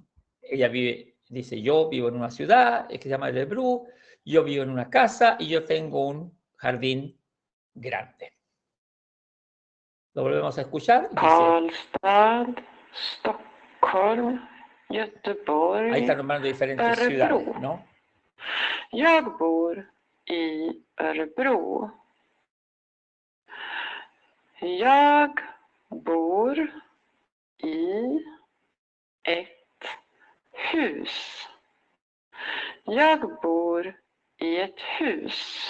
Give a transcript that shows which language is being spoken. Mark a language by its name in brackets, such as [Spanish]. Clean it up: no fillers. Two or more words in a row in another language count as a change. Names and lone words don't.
[Spanish] Ella dice, yo vivo en una ciudad que se llama Örebro, yo vivo en una casa y yo tengo un jardín grande. Lo volvemos a escuchar. Karlstad, Stockholm, Göteborg, Ahí está nombrando diferentes ciudades, ¿no? [Swedish] Jag bor i Örebro. Jag bor i ett hus. Jag bor i ett hus.